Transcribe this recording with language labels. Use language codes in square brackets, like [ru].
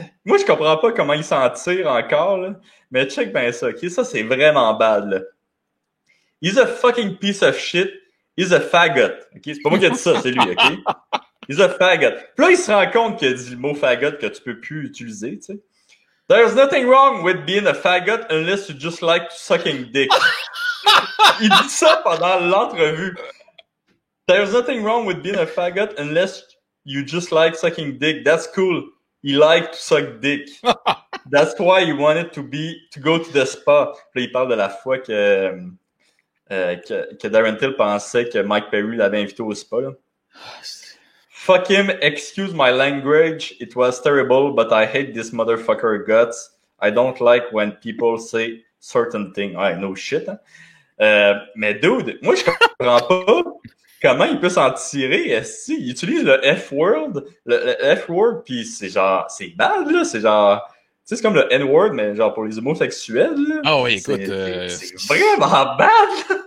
[fr] Moi, je comprends pas comment il s'en tire encore, là. Mais check bien ça, OK? Ça, c'est vraiment bad, là. [en] He's a fucking piece of shit. He's a faggot. OK? [fr] C'est pas moi qui ai dit ça, c'est lui, OK? [en] He's a faggot. [fr] Puis là, il se rend compte qu'il a dit le mot faggot que tu peux plus utiliser, tu sais. [en] There's nothing wrong with being a faggot unless you just like sucking dick. [fr] Il dit ça pendant l'entrevue. [en] There's nothing wrong with being a faggot unless you just like sucking dick. That's cool. He liked to suck dick. That's why he wanted to go to the spa. [fr] Puis là, il parle de la fois que Darren Till pensait que Mike Perry l'avait invité au spa, là. [en] Fuck him, excuse my language, it was terrible, but I hate this motherfucker guts. I don't like when people say certain things. [fr] Ouais, [en] no shit, [fr] hein. Mais dude, moi je comprends pas comment il peut s'en tirer. Il utilise le F-word, le F-word, puis c'est genre, c'est bad, là, c'est genre... Tu sais, c'est comme le N-word, mais genre pour les homosexuels, là. Ah oui, écoute... C'est vraiment bad, là.